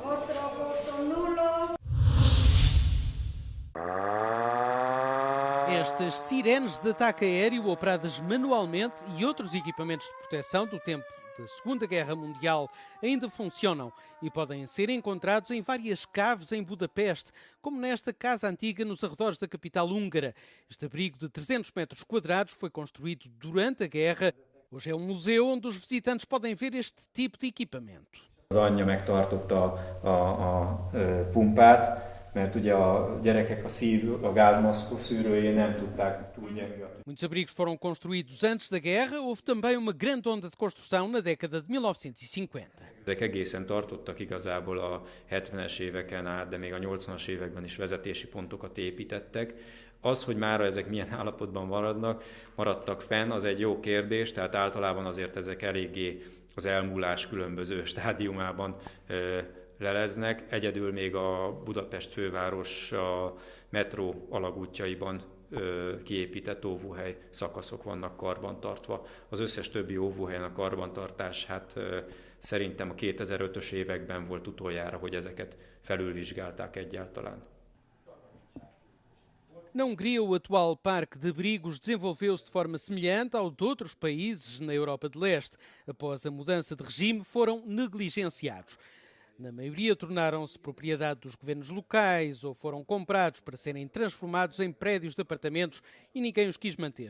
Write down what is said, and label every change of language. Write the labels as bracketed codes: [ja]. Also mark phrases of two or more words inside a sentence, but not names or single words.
[pt] Estas sirenes de ataque aéreo operadas manualmente e outros equipamentos de proteção do tempo da Segunda Guerra Mundial ainda funcionam e podem ser encontrados em várias caves em Budapeste, como nesta casa antiga nos arredores da capital húngara. Este abrigo de 300 metros quadrados foi construído durante a guerra. Hoje é um museu onde os visitantes podem ver este tipo de equipamento. [hu] Az anyja megtartotta a pumpát, mert ugye a gyerekek a gázmaszkok szűrőjén nem tudták túl gyenge. [pt] Muitos abrigos foram construídos antes da guerra. Houve também uma grande onda de construção na década de 1950. [hu] Ezek egészen tartottak igazából a 70-es éveken át, de még a 80-as években is vezetési pontokat építettek. Az, hogy mára ezek milyen állapotban maradtak fenn, az egy jó kérdés, tehát általában azért ezek eléggé az elmúlás különböző stádiumában leleznek. Egyedül még a Budapest főváros a metró alagútjaiban kiépített óvóhely szakaszok vannak karbantartva. Az összes többi óvóhelyen a karbantartás, szerintem a 2005-ös években volt utoljára, hogy ezeket felülvizsgálták egyáltalán. [pt] Na Hungria, o atual parque de abrigos desenvolveu-se de forma semelhante ao de outros países na Europa de Leste. Após a mudança de regime, foram negligenciados. Na maioria, tornaram-se propriedade dos governos locais ou foram comprados para serem transformados em prédios de apartamentos e ninguém os quis manter.